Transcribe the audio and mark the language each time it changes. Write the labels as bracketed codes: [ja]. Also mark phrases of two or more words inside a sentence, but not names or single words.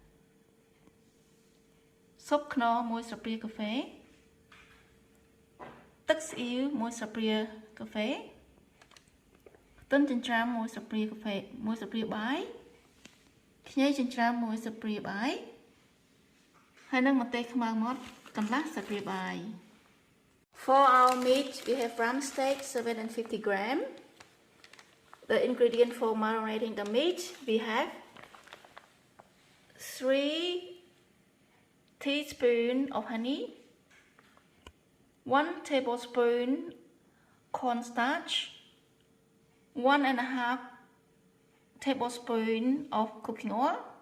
[km] ស៊ុបខ្នុរ1ស្លាបព្រាកាហ្វេទឹកស្អ៊ីវ1ស្លាបព្រាកាហ្វេខ្ទឹមចិញ្ច្រាំ1ស្លាបព្រាកាហ្វេ1ស្លាបព្រាបាយខ្ញីចិញ្ច្រាំ1ស្លាបព្រាបាយហើយនឹងម្ទេសខ្មៅម៉ត់កន្លះស្លាបព្រាបាយ [en] For our meat we have ram steak 750 gram. The ingredient for marinating the meat we have 3 teaspoons of honey, 1 tablespoon cornstarch, 1.5 tablespoon of cooking oil,